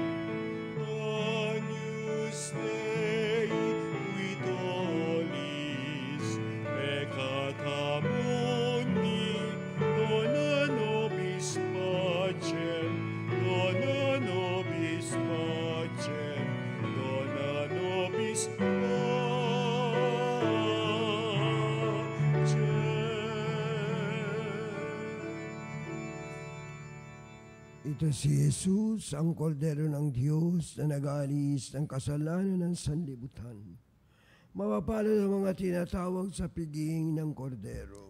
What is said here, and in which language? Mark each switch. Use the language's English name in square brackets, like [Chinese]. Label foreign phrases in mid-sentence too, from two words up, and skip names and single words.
[Latin] Agnus Dei, qui tollis peccata mundi, dona nobis pacem, dona nobis pacem, dona nobis pacem. [Filipino] Ito si Jesus, ang kordero ng Diyos na nag-aalis ng kasalanan ng sanlibutan. Mapapalad ang mga tinatawag sa piging ng kordero.